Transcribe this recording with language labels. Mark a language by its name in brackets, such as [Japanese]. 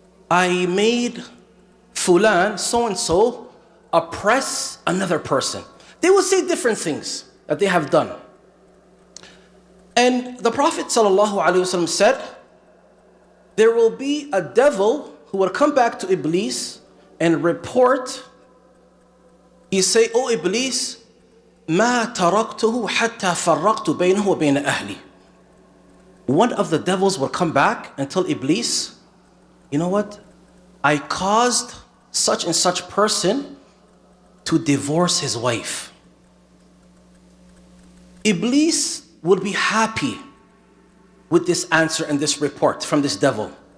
[English] I made Fulan, so-and-so, oppress another person. They will say different things that they have done. And the Prophet ﷺ said, there will be a devil who will come back to Iblis and report. He say, oh Iblis, [Arabic] ما تركته حتى فرقت بينه وبين أهلي. [English] One of the devils will come back and tell Iblis, you know what? I caused such and such person to divorce his wife. Iblis would be happy with this answer and this report from this devil.